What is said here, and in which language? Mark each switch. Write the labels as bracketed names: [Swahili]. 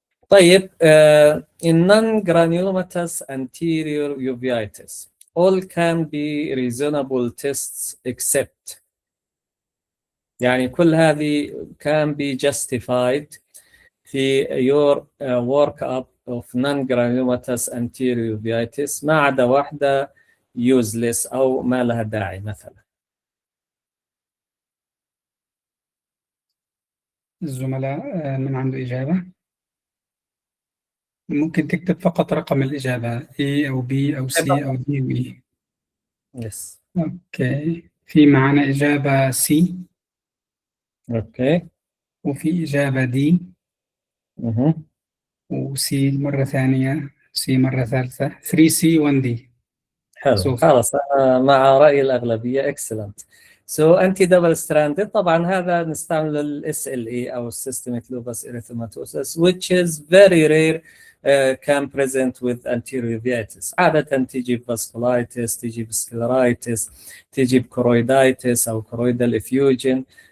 [Arabic] طيب, [English] in non-granulomatous anterior uveitis, all can be reasonable tests except, [Arabic] يعني كل هذه [English] can be justified [Arabic] في [English] your workup of non-granulomatous anterior uveitis [Arabic] ما عدا واحدة [English] useless [Arabic] أو ما لها داعي مثلا. الزملاء من عنده إجابة؟ ممكن تكتب فقط رقم الإجابة A أو B أو C أو D و E. [English] Yes. [Arabic] أوكي, في معنا إجابة C. أوكي. وفي إجابة D. وC مرة ثانية، C مرة ثالثة، 3C 1D. حلو, خلاص أنا مع رأي الأغلبية. [English] excellent. So anti double stranded, [Arabic] طبعا هذا نستعمل ال [English] SLE أو systemic lupus erythematosus, which is very rare can present with anterior uveitis. [Arabic] عادة تجيب [English] vasculitis, تجيب scleritis, تجيب choroiditis أو choroidal effusion.